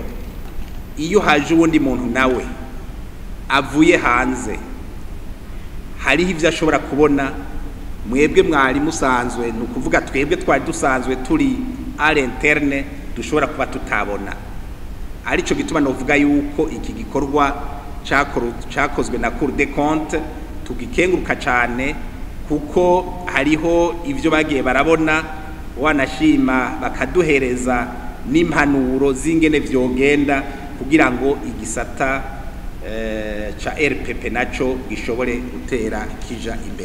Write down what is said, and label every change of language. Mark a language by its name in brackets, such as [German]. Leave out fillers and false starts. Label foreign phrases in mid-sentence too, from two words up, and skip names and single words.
[Rundi] Iyo haje uwundi muntu nawe avuye hanze, hariho ivyo ashobora kubona mwebwe mwari musanzwe, nukuvuga twebwe twari dusanzwe turi [French] à l'interne [Rundi] dushobora kuba tutabona. Arico gituma novuga yuko iki gikorwa cakozwe na Cour des comptes tugikenguruka cane, kuko hariho ivyo bagiye barabona wanashima bakaduhereza n'impanuro zingene vyogenda kugira ngo igisata cha RPP naco gishobore gutera kija imbere.